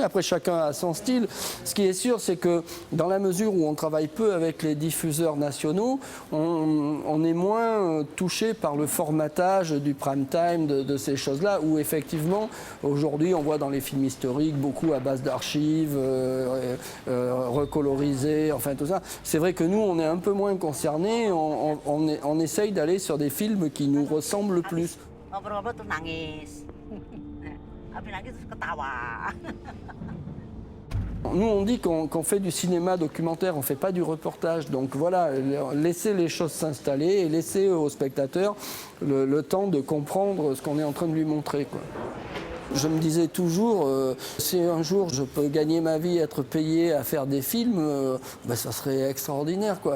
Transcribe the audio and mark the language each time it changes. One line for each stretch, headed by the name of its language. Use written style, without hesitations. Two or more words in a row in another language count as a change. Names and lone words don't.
French: Après, chacun a son style. Ce qui est sûr, c'est que dans la mesure où on travaille peu avec les diffuseurs nationaux, on est moins touché par le formatage du
English: prime time,
French: de ces choses-là, où effectivement, aujourd'hui, on voit dans les films historiques beaucoup à base d'archives, recolorisées, enfin tout ça. C'est vrai que nous, on est un peu moins concernés, on essaye d'aller sur des films qui nous ressemblent plus.
Indonesian: Ngobrol-ngobrol terus nangis. Habis nangis terus ketawa.
French: Nous, on dit qu'on fait du cinéma documentaire, on ne fait pas du reportage. Donc voilà, laisser les choses s'installer et laisser aux spectateurs le temps de comprendre ce qu'on est en train de lui montrer, quoi. Je me disais toujours, si un jour je peux gagner ma vie, être payé à faire des films, ça serait extraordinaire, quoi.